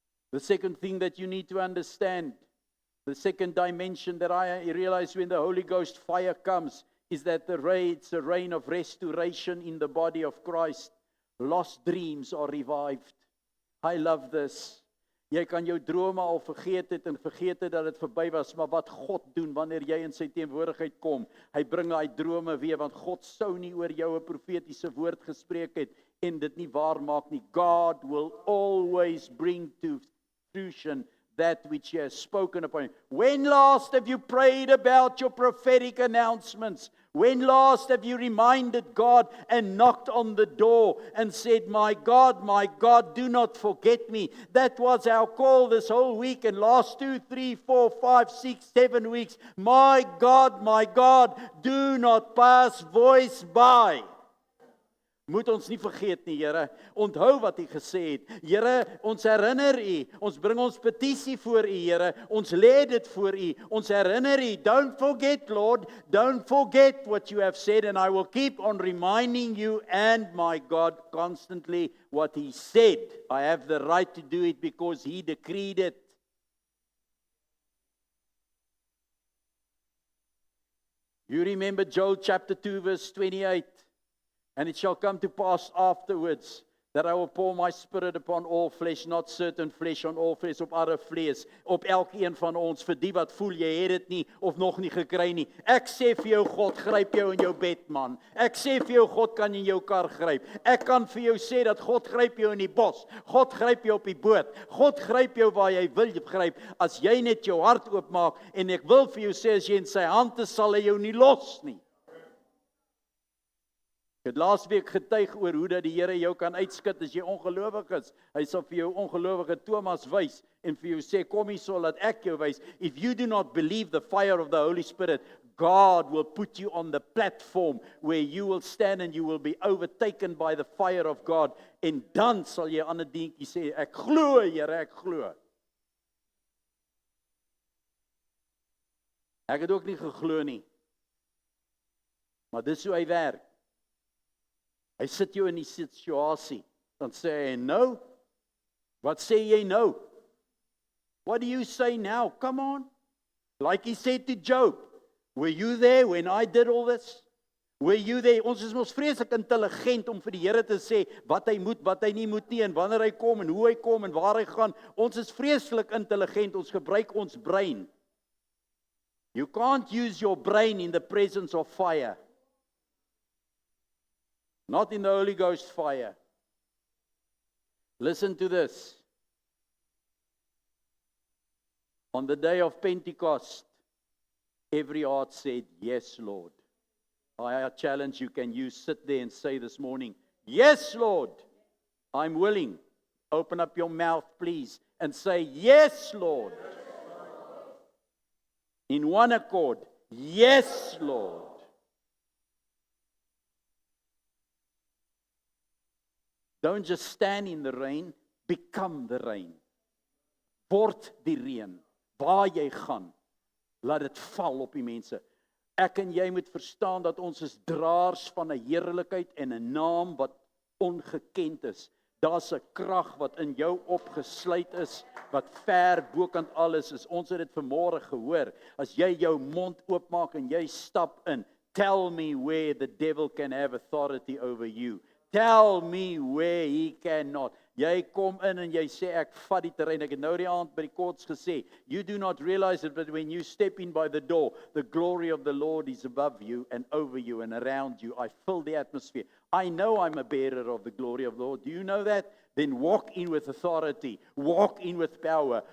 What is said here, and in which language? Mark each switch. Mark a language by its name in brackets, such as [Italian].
[English] The second thing that you need to understand The second dimension that I realize when the Holy Ghost fire comes is that it's a reign of restoration in the body of Christ. Lost dreams are revived. I love this. [Afrikaans] Jy kan jou drome al vergeet het en vergeet het dat dit verby was, maar wat God doen wanneer jy in sy teenwoordigheid kom, hy bring daai drome weer, want God sou nie oor jou 'n profetiese woord gespreek het en dit nie waar maak nie. [English] God will always bring to fruition that which he has spoken upon. When last have you prayed about your prophetic announcements? When last have you reminded God and knocked on the door and said, my God, do not forget me. That was our call this whole week and last 2, 3, 4, 5, 6, 7 weeks. My God, do not pass voice by. [Afrikaans] Moet ons nie vergeet nie, Here. Onthou wat U gesê het. Here, ons herinner U. Ons bring ons petisie voor U, Here. Ons lê dit voor U. Ons herinner U. [English] Don't forget, Lord. Don't forget what you have said, and I will keep on reminding you and my God constantly what He said. I have the right to do it because He decreed it. You remember Joel chapter 2 verse 28. And it shall come to pass afterwards that I will pour my spirit upon all flesh, not certain flesh on all flesh, [Afrikaans] op alle vlees, op elkeen van ons, vir die wat voel jy het dit nie of nog nie gekry nie. Ek sê vir jou, God gryp jou in jou bed, man. Ek sê vir jou, God kan in jou kar gryp. Ek kan vir jou sê dat God gryp jou in die bos. God gryp jou op die boot. God gryp jou waar jy wil gryp. As jy net jou hart oopmaak, en ek wil vir jou sê, as jy in sy hand is, sal hy jou nie los nie. Ek het laas week getuig oor hoe dat die Here jou kan uitskit as jy ongelowig is. Hy sal vir jou ongelowige Thomas wys en vir jou sê, kom hier so laat ek jou wys. [English] If you do not believe the fire of the Holy Spirit, God will put you on the platform where you will stand and you will be overtaken by the fire of God. [Afrikaans] En dan sal jy aan 'n dingetjie sê, ek glo, Here, ek glo. Ek het ook nie geglo nie. Maar dis hoe hy werk. Hy sit jou in die situasie, dan sê hy, no, wat sê jy nou? [English] What do you say now? Come on. Like he said to Job, were you there when I did all this? Were you there? [Afrikaans] Ons is mos vreeslik intelligent om vir die Here te sê, wat hy moet, wat hy nie moet nie, en wanneer hy kom, en hoe hy kom, en waar hy gaan. Ons is vreeslik intelligent, ons gebruik ons brein. [English] You can't use your brain in the presence of fire. Not in the Holy Ghost fire. Listen to this. On the day of Pentecost, every heart said, yes, Lord. I challenge you, can you sit there and say this morning, yes, Lord, I'm willing. Open up your mouth, please, and say, yes, Lord. In one accord, yes, Lord. Don't just stand in the rain, become the rain. [Afrikaans] Word die reën, waar jy gaan, laat dit val op die mense. Ek en jy moet verstaan dat ons is draers van 'n heerlikheid en 'n naam wat ongekend is. Daar's 'n krag wat in jou opgesluit is, wat ver bokant alles is. Ons het dit vanmôre gehoor. As jy jou mond oopmaak en jy stap in, [English] tell me where the devil can have authority over you. Tell me where he cannot. [Afrikaans] Jy kom in en jy sê, ek vat die terrein. Ek het nou die aand by die koorts gesê, [English] you do not realize it, but when you step in by the door, the glory of the Lord is above you and over you and around you. I fill the atmosphere. I know I'm a bearer of the glory of the Lord. Do you know that? Then walk in with authority. Walk in with power.